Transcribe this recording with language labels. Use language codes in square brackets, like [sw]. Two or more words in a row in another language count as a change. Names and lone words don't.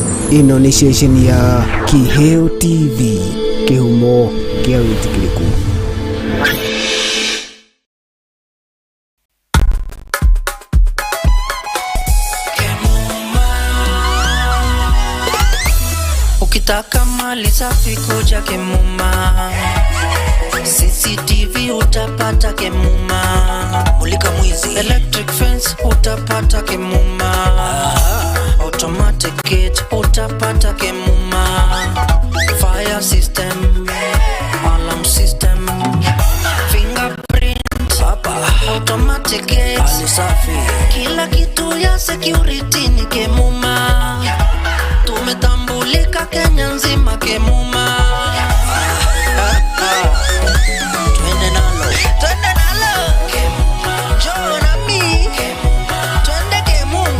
[ki] ino ni station ya Kiheo TV, kihumo kia witikiliku. [sw] Ukitaka mali safi kuja Kemuma, CCTV utapata Kemuma, mulika mwizi [en] electric fence [sw] utapata Kemuma, [en] automatic gate [sw] utapata Kemuma, [en] fire system, alarm system, fingerprint [sw] hapa, [en] automatic gate [sw] safi, kila kitu ya security ni Kemuma. Tumetambulika Kenya nzima Kemuma. Twende nalo Kemuma, njoo na mi twende Kemuma.